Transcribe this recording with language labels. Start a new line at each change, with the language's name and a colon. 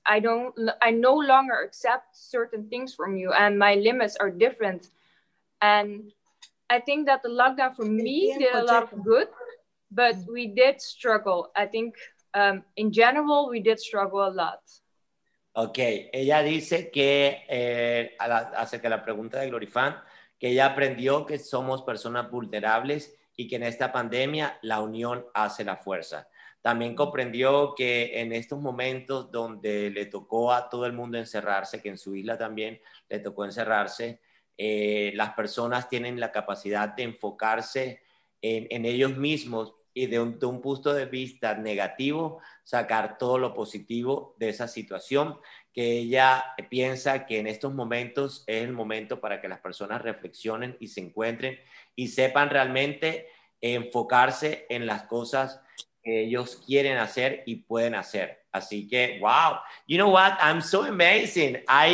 English: I no longer accept certain things from you and my limits are different. And I think that the lockdown for me did a lot of good, but we did struggle. I think in general, we did struggle a lot.
Spanish: Ok, ella dice que, acerca de la pregunta de Glorifan, que ella aprendió que somos personas vulnerables y que en esta pandemia la unión hace la fuerza. También comprendió que en estos momentos donde le tocó a todo el mundo encerrarse, que en su isla también le tocó encerrarse, las personas tienen la capacidad de enfocarse en ellos mismos y de un punto de vista negativo, sacar todo lo positivo de esa situación, que ella piensa que en estos momentos es el momento para que las personas reflexionen y se encuentren y sepan realmente enfocarse en las cosas que ellos quieren hacer y pueden hacer. Así que,
English: wow, you know what? I'm so amazing.